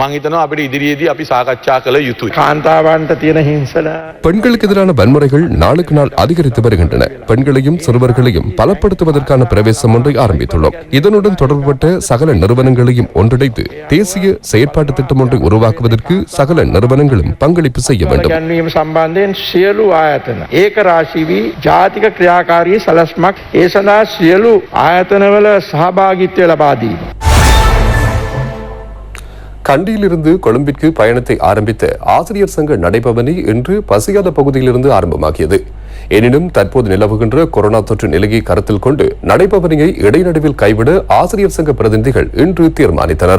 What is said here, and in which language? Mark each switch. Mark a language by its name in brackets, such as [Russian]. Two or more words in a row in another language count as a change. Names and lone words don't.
[Tamil] பெண்களுக்கு எதிரான வன்முறைகள் நாளுக்கு நாள் அதிகரித்து வருகின்றன. பெண்களையும் சிறுவர்களையும் பலப்படுத்துவதற்கான பிரவேசம் ஒன்றை ஆரம்பித்துள்ளோம். இதனுடன் தொடர்புபட்ட சகல நிறுவனங்களையும் ஒன்றிணைத்து தேசிய செயற்பாட்டு திட்டம் ஒன்றை உருவாக்குவதற்கு சகல நிறுவனங்களும் பங்களிப்பு செய்ய வேண்டும். [Sinhala] සම්බන්ධයෙන් සියලු ආයතන ඒක රාශී වී ජාතික ක්‍රියාකාරී සැලැස්මක් ඒ සඳහා සියලු ආයතනවල සහභාගීත්වය ලබා දීම. [Tamil] கண்டியிலிருந்து கொழும்பிற்கு பயணத்தை ஆரம்பித்த ஆசிரியர் சங்க நடைபவனி இன்று பசியாத பகுதியிலிருந்து ஆரம்பமாகியது. எனினும் தற்போது நிலவுகின்ற கொரோனா தொற்று நிலையை கருத்தில் கொண்டு நடைபவனியை இடைநடுவில் கைவிட ஆசிரியர் சங்க பிரதிநிதிகள் இன்று தீர்மானித்தனர்.